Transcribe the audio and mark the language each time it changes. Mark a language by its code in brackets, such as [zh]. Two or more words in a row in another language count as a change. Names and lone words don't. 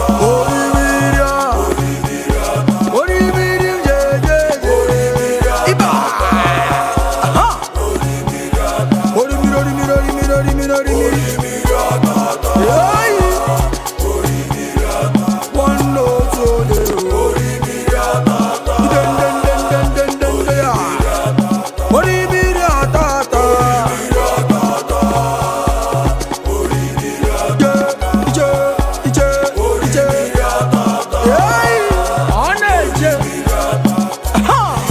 [ig] Orimiri a. Orimiri m je, je, je. Ịba. Aha. Orimiri, orimiri, orimiri, orimiri, orimiri. Hey. [en] One note, oh, de, oh. Den, den, den, den, den, den, den, ya. [ig] Orimiri ata ata. Ije, ije, ije, ije. Hey. Ọ na-eje. Aha.